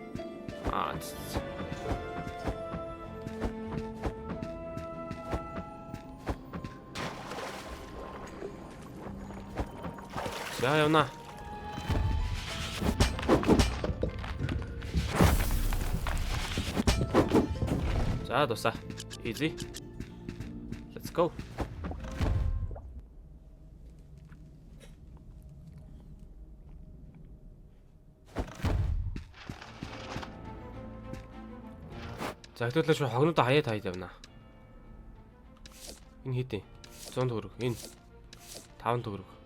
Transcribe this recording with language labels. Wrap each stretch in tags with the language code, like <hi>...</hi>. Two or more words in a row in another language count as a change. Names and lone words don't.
<mn>За явна. За дуусаа. Easy.</mn> <en>Let's go.</en> <mn>За хэвлээ шүү хогнодоо хаяад явна. Энэ хэдий 100 төгрөг. Энэ 5 төгрөг.</mn>